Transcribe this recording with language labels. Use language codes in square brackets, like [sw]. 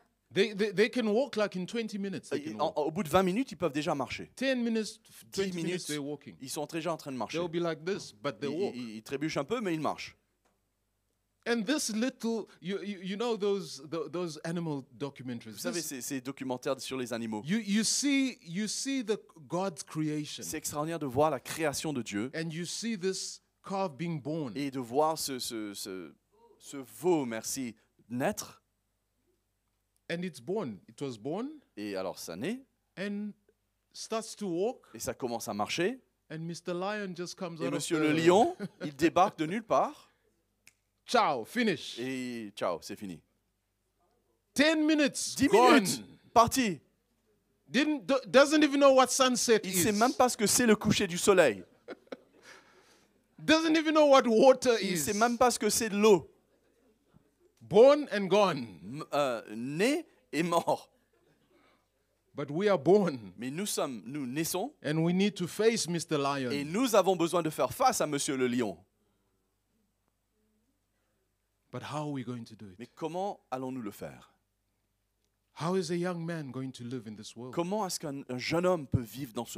[en] they can walk like in 20 minutes. They can walk. [fr] au bout de 20 minutes, ils peuvent déjà marcher. [en] 10 minutes, [fr] 10 [en] 20 minutes, [fr] minutes, [en] they're walking. [fr] ils sont déjà en train de marcher. [en] They'll be like this, but they walk. [fr] Ils trébuchent un peu, mais ils marchent. [en] And this little, you know those animal documentaries. [fr] Vous savez, ces documentaires sur les animaux. [en] You see the God's creation, [fr] C'est extraordinaire de voir la création de Dieu [en] and you see this calf being born, [fr] et de voir ce veau, merci, naître. [en] and it's born. It was born [fr] Et alors ça naît, [en] and starts to walk, [fr] et ça commence à marcher. [en] and Mr. Lion just comes [fr] Et [en] out [fr] Monsieur [en] of [fr] le [en] the [fr] lion, il débarque de nulle part. [en] Ciao, finish. [fr] Et ciao, c'est fini. [en] 10 minutes, [fr] 10 [en] gone. [fr] minutes, parti. [en] Doesn't even know what sunset [fr] Il ne [en] is. [fr] sait même pas ce que c'est le coucher du soleil. [en] Doesn't even know what water [fr] Il ne [en] is. [fr] sait même pas ce que c'est de l'eau. [en] Born and gone. [fr] Né et mort. [en] But we are born, [fr] Mais nous naissons [en] and we need to face Mr. Lion. [fr] et nous avons besoin de faire face à Monsieur le lion. [en] But how are we going to do it? [fr] Mais comment allons-nous le faire? [en] How is a young man going to live in this world? [fr] Comment est-ce qu'un jeune homme peut vivre dans ce